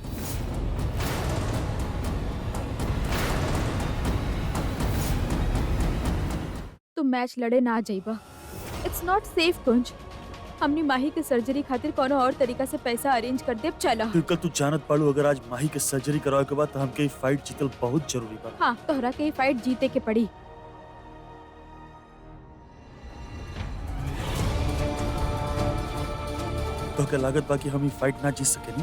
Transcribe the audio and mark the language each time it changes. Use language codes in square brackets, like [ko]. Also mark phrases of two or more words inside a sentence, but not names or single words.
[bho] तुम मैच लड़े ना जाइबा। [en] It's not safe Kunj. [bho] हमने माही के सर्जरी खातिर कोनो और तरीका से पैसा अरेंज कर देब। चला। कल तू जानत पाड़ू, अगर आज माही के सर्जरी करवाए के बाद तो हमके फाइट जीतल बहुत जरूरी बा। हाँ, तोहरा के ही फाइट जीते के पड़ी। तो के लागत बा कि हम ये फाइट ना जीत सकेनी।